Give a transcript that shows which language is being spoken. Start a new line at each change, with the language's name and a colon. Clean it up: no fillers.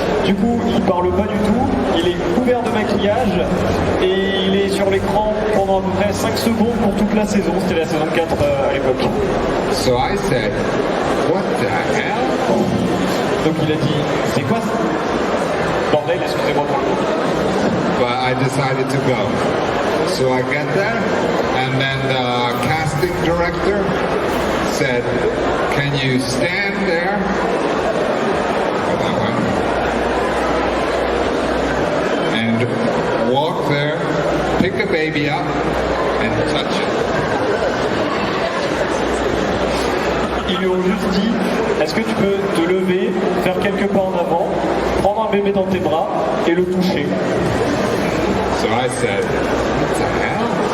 French: Du coup, il parle pas du tout, il est couvert de maquillage et il est sur l'écran pendant à peu près 5 secondes pour toute la saison. C'était la saison 4 à l'époque.
English: So I said, what the hell?
French: Donc il a dit c'est quoi ça? Bordel, excusez-moi pour le mot.
English: But I decided to go. So I get there, and then the casting director said, can you stand there? That way. And walk there, pick a baby up, and touch it.
French: Ils lui ont juste dit est-ce que tu peux te lever, faire quelques pas en avant, prendre un bébé dans tes bras et le toucher.
English: So I said, what the hell?